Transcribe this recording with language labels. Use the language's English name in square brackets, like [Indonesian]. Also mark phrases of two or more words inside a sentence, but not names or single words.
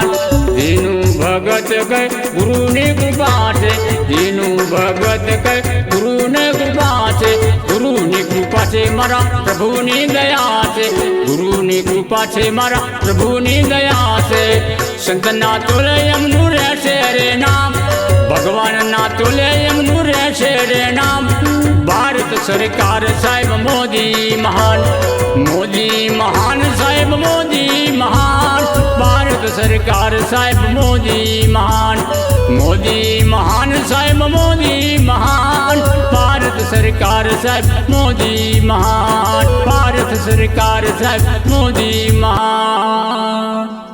[Gujarati] દીનું ભગત કઈ ગુરુની કૃપા છે, દીનું ભગત કઈ ગુરુની કૃપા છે. ગુરુની કૃપા છે મારા પ્રભુની દયા છે, ગુરુની કૃપા છે મારા પ્રભુની દયા છે. સંતના તોલે એમનું રહેશે રે નામ, ભગવાનના તોલે એમનું રહેશે રે નામ. [Hindi] सरकार साहेब मोदी महान, मोदी महान साहेब मोदी महान, भारत सरकार साहेब मोदी महान, मोदी महान साहेब मोदी महान, भारत सरकार साहेब मोदी महान, भारत सरकार साहेब मोदी महान।